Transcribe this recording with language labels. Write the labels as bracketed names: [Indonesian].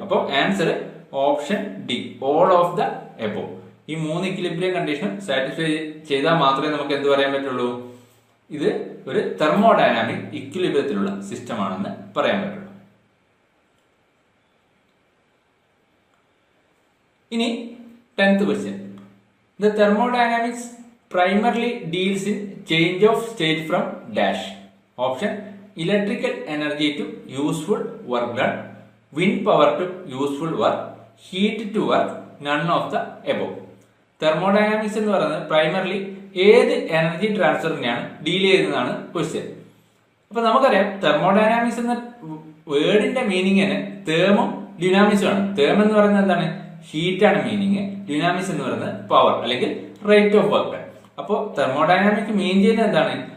[Malayalam] അപ്പോൾ [English] Answer option D, all of the above. [Malayalam] ഈ 3 equilibrium കണ്ടീഷനും satisfy ചെയ്താൽ മാത്രമേ നമുക്ക് എന്ത് പറയാൻ പറ്റുള്ളൂ? ഇത് ഒരു തെർമോഡൈനാമിക് ഇക്വിലിബ്രിയത്തിലുള്ള സിസ്റ്റം ആണെന്ന് പറയാൻ പറ്റുള്ളൂ. ഇനി [English] 10th question, the thermodynamics primarily deals in change of state from dash. Option electrical energy to useful work done, wind power to useful work, heat to work, none of the above. [Malayalam] Thermodynamics എന്ന് പറയുന്നത് primarily ഏത് energy ട്രാൻസ്ഫറിനെയാണ് deal ചെയ്യുന്നതാണ് question. അപ്പൊ നമുക്കറിയാം thermodynamics എന്ന വേർഡിന്റെ meaning തന്നെ തേമും ഡ്യൂനാമിക്സും ആണ്. Them എന്ന് പറയുന്നത് എന്താണ്? ഹീറ്റ് ആണ് മീനിങ്. ഡ്യൂനാമിക്സ് എന്ന് പറയുന്നത് പവർ അല്ലെങ്കിൽ റേറ്റ് ഓഫ് വർക്ക്. അപ്പോൾ തെർമോഡൈനാമിക് മീൻ ചെയ്യുന്നത് എന്താണ്?